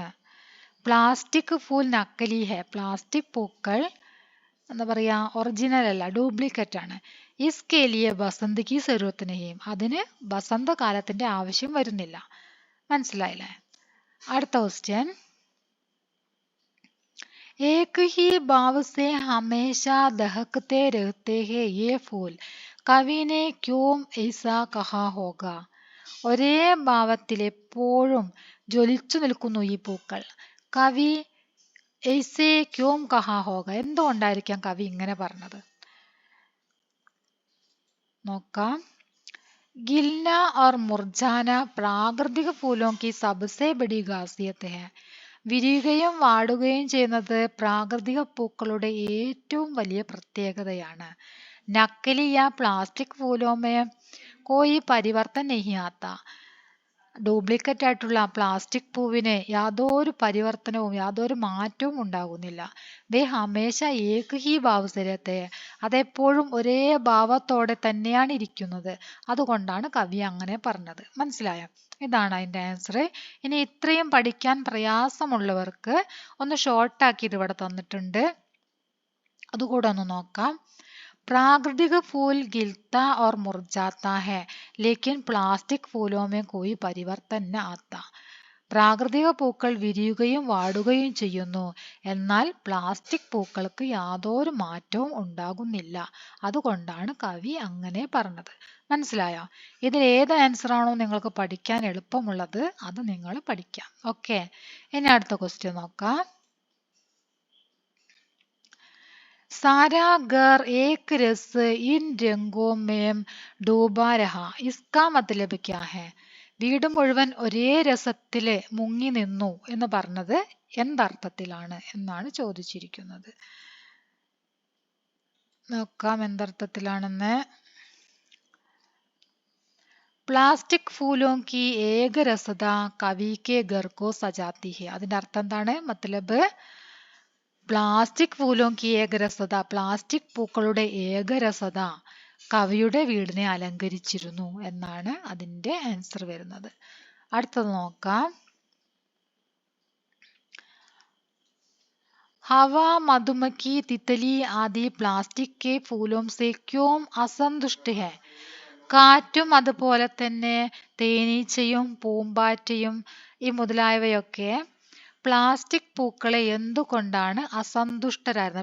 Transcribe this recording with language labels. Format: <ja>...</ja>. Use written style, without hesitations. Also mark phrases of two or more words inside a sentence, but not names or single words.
<hi>प्लास्टिक फूल नकली है,</hi> <ml>പ്ലാസ്റ്റിക് പൂക്കൾ എന്താ പറയാ ഒറിജിനൽ അല്ല, ഡ്യൂപ്ലിക്കേറ്റ് ആണ്.</ml> <hi>इसके लिए बसंत की ज़रूरत नहीं,</hi> <ml>അതിന് വസന്തകാലത്തിന്റെ ആവശ്യം വരുന്നില്ല. മനസ്സിലായില്ലേ? അടുത്ത ക്വസ്റ്റ്യൻ,</ml> <hi>एक ही भाव से हमेशा दहकते रहते हैं ये फूल, കവി ने क्यों ऐसा कहा होगा?</hi> <ml>ഒരേ ഭാവത്തിൽ എപ്പോഴും ജ്വലിച്ചു നിൽക്കുന്നു ഈ പൂക്കൾ.</ml> <hi>കവി ऐसे क्यों कहा होगा,</hi> <ml>എന്തുകൊണ്ടായിരിക്കാം കവി ഇങ്ങനെ പറഞ്ഞത്? നോക്കാം.</ml> <hi>गिलना और मुरझाना प्राकृतिक फूलों की सबसे बड़ी खासियत है.</hi> <ml>വിരിയുകയും വാടുകയും ചെയ്യുന്നത് പ്രാകൃതിക പൂക്കളുടെ ഏറ്റവും വലിയ പ്രത്യേകതയാണ്.</ml> <hi>नकली या प्लास्टिक फूलों में कोई परिवर्तन नहीं आता,</hi> <ml>ഡ്യൂപ്ലിക്കേറ്റ് ആയിട്ടുള്ള പ്ലാസ്റ്റിക് പൂവിന് യാതൊരു പരിവർത്തനവും യാതൊരു മാറ്റവും ഉണ്ടാകുന്നില്ല.</ml> <hi>वे हमेशा एक ही भाव से रहते,</hi> <ml>അതെപ്പോഴും ഒരേ ഭാവത്തോടെ തന്നെയാണ് ഇരിക്കുന്നത്. അതുകൊണ്ടാണ് കവി അങ്ങനെ പറഞ്ഞത്. മനസ്സിലായോ? ഇതാണ് അതിന്റെ ആൻസർ. ഇനി ഇത്രയും പഠിക്കാൻ പ്രയാസമുള്ളവർക്ക് ഒന്ന് ഷോർട്ട് ആക്കിയിട്ട് ഇവിടെ തന്നിട്ടുണ്ട്, അതുകൂടെ ഒന്ന് നോക്കാം.</ml> <hi>प्राकृतिक फूल गिलता और मुरझाता है लेकिन प्लास्टिक फूलों में कोई परिवर्तन न आता.</hi> <ml>പ്രാകൃതിക പൂക്കൾ വിരിയുകയും വാടുകയും ചെയ്യുന്നു, എന്നാൽ പ്ലാസ്റ്റിക് പൂക്കൾക്ക് യാതൊരു മാറ്റവും ഉണ്ടാകുന്നില്ല. അതുകൊണ്ടാണ് കവി അങ്ങനെ പറഞ്ഞത്. മനസ്സിലായോ? ഇതിൽ ഏത് ആൻസർ ആണോ നിങ്ങൾക്ക് പഠിക്കാൻ എളുപ്പമുള്ളത് അത് നിങ്ങൾ പഠിക്കാം. ഓക്കെ, ഇനി അടുത്ത ക്വസ്റ്റ്യൻ നോക്കാം.</ml> <hi>सारा घर एक रस इन रंगों में डूबा रहा, इसका मतलब क्या है?</hi> <ml>വീട് മുഴുവൻ ഒരേ രസത്തില് മുങ്ങി നിന്നു എന്ന് പറഞ്ഞത് എന്തർത്ഥത്തിലാണ് എന്നാണ് ചോദിച്ചിരിക്കുന്നത്. നോക്കാം എന്തർത്ഥത്തിലാണെന്ന്.</ml> <hi>प्लास्टिक फूलों की एक रसदा कवि के घर को सजाती है,</hi> <ml>അതിന്റെ അർത്ഥം എന്താണ്?</ml> <hi>मतलब प्लास्टिक फूलों की एकरसता,</hi> <ml>പ്ലാസ്റ്റിക് പൂക്കളുടെ ഏകരസത കവിയുടെ വീടിനെ അലങ്കരിച്ചിരുന്നു എന്നാണ് അതിന്റെ ആൻസർ വരുന്നത്. അടുത്തത് നോക്കാം.</ml> <hi>हवा, मधुमक्खी, तितली आदि प्लास्टिक के फूलों से क्यों असंतुष्ट है,</hi> <ml>കാറ്റും അതുപോലെ തന്നെ തേനീച്ചയും പൂമ്പാറ്റയും ഈ മുതലായവയൊക്കെ പ്ലാസ്റ്റിക് പൂക്കളെ എന്തുകൊണ്ടാണ് അസന്തുഷ്ടരായിരുന്നത്?</ml>